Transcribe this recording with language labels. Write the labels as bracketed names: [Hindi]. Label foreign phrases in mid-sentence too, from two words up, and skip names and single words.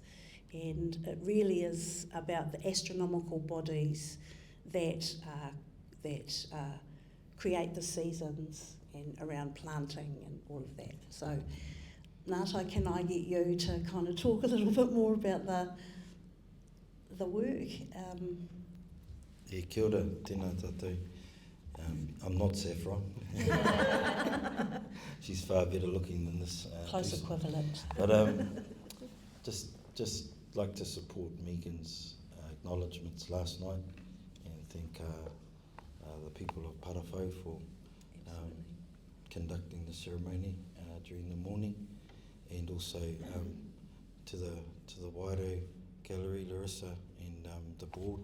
[English] And it really is about the astronomical bodies that create the seasons and around planting and all of that. So, Ngāti, can I get you to kind of talk a little bit more about the work? [Māori] Kia ora, tēnā tātou. [English] I'm not Saffronn. She's far better looking than this. Close equivalent. But just like to support Megan's acknowledgements last night, and thank the people of Parafo for conducting the ceremony during the morning, and also to the Wairo Gallery, Larissa, and the board.